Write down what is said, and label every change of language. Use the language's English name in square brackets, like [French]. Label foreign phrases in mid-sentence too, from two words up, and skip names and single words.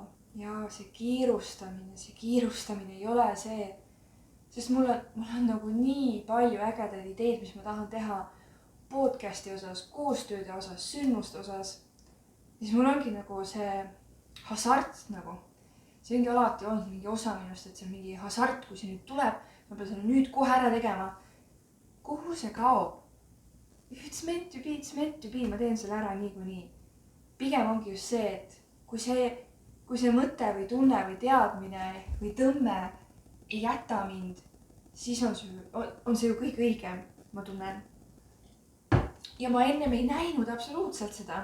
[Estonian] Ja see kiirustamine ei ole see, sest mul on nagu nii palju ägedaid ideed, mis ma tahan teha podcasti osas, koostööde osas, sündmuste osas. Siis mul ongi nagu see hasart nagu. See ongi alati olnud mingi osa minust, et see on mingi hasart, kui see nüüd tuleb, ma pean selle nüüd kohe ära tegema. Kuhu see kaob? [English] If it's meant to be, [Estonian] ma teen selle ära niikuinii. Pigem ongi just see, et kui see mõte või tunne või teadmine või tõmme ei jäta mind, siis on see ju kõik õigem, ma tunnen. Ja ma ennem ei näinud absoluutselt seda.